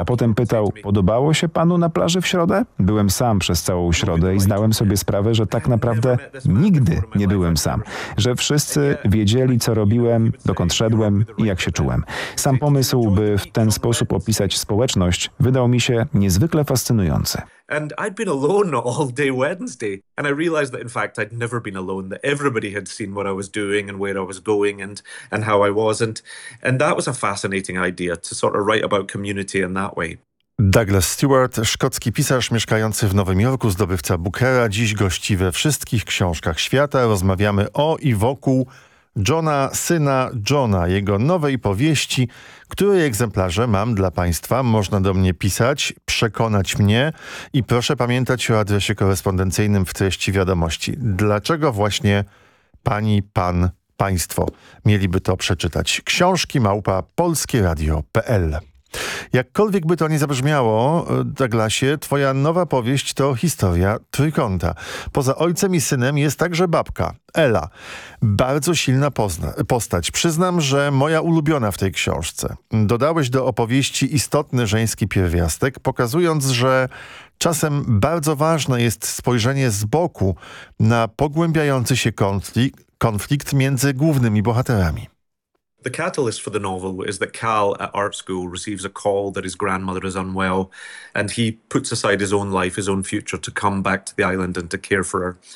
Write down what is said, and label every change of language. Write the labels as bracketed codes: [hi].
[pl] A potem pytał: podobało się panu na plaży w środę? Byłem sam przez całą środę i zdałem sobie sprawę, że tak naprawdę nigdy nie byłem sam. Że wszyscy wiedzieli, co robiłem, dokąd szedłem i jak się czułem. Sam pomysł, by w ten sposób opisać społeczność, wydał mi się niezwykle fascynujący. [en] And I'd been alone all day Wednesday. And I realized that in fact I'd never been alone, that everybody had seen what I was doing and where I was going and how I was. And that was a fascinating idea, to sort of write about community in that way. [pl] Douglas Stewart, szkocki pisarz mieszkający w Nowym Jorku, zdobywca Bookera, dziś gości we wszystkich książkach świata. Rozmawiamy o i wokół Johna, syna Johna, jego nowej powieści, której egzemplarze mam dla Państwa. Można do mnie pisać, przekonać mnie i proszę pamiętać o adresie korespondencyjnym w treści wiadomości. Dlaczego właśnie pani, pan, państwo mieliby to przeczytać? książki@polskieradio.pl. Jakkolwiek by to nie zabrzmiało, Douglasie, twoja nowa powieść to historia trójkąta. Poza ojcem i synem jest także babka, Ela. Bardzo silna postać. Przyznam, że moja ulubiona w tej książce. Dodałeś do opowieści istotny żeński pierwiastek, pokazując, że czasem bardzo ważne jest spojrzenie z boku na pogłębiający się konflikt między głównymi bohaterami. [en] The catalyst for the novel is that Cal at art school receives a call that his grandmother is unwell, and he puts aside his own life, his own future, to come back to the island and to care for her.